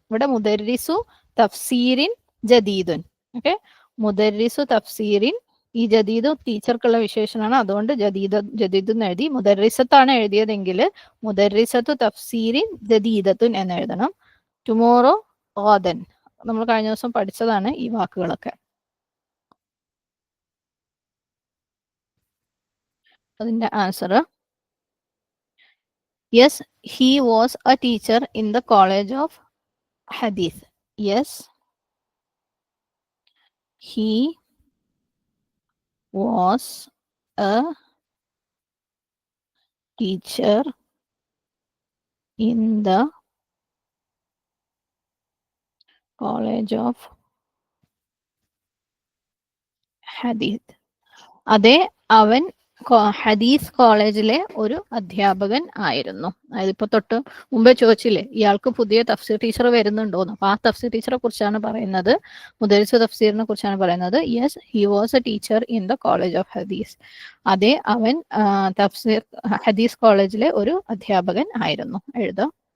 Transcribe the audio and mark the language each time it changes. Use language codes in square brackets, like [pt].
[ml] ഇവിടെ [ar] മുദരിസു തഫ്സീരിൻ ജദീദുൻ. [ml] ഓക്കെ, മുദരിസു തഫ്സീരിൻ, ഈ ജദീദ് ടീച്ചർക്കുള്ള വിശേഷണമാണ്, അതുകൊണ്ട് ജദീദ് എന്ന് എഴുതി. മുദരിസത്താണ് എഴുതിയതെങ്കിൽ [ar] മുദരിസത്തു തഫ്സീരിൻ ജദീദത്തുൻ [ml] എന്ന് എഴുതണം. ടുമോറോ [ar] ഗാദൻ. [ml] നമ്മൾ കഴിഞ്ഞ ദിവസം പഠിച്ചതാണ് ഈ വാക്കുകളൊക്കെ. അതിന്റെ answer [en] Yes, he was a teacher in the college of hadith. Yes, he was a teacher in the college of hadith. [ml] അതെ, അവൻ ഹദീസ് കോളേജിലെ ഒരു അധ്യാപകൻ ആയിരുന്നു. അതിപ്പോ തൊട്ട് മുമ്പേ ചോദിച്ചില്ലേ ഇയാൾക്ക് പുതിയ തഫ്സീർ ടീച്ചർ വരുന്നുണ്ടോന്ന്. അപ്പൊ ആ തഫ്സീർ ടീച്ചറെ കുറിച്ചാണ് പറയുന്നത്, മുദരിസ് തഫ്സീറിനെ കുറിച്ചാണ് പറയുന്നത്. [en] Yes, he was a teacher in the college of ഹദീസ്. [ml] അതെ, അവൻ തഫ്സീർ ഹദീസ് കോളേജിലെ ഒരു അധ്യാപകൻ ആയിരുന്നു. എഴുതാം.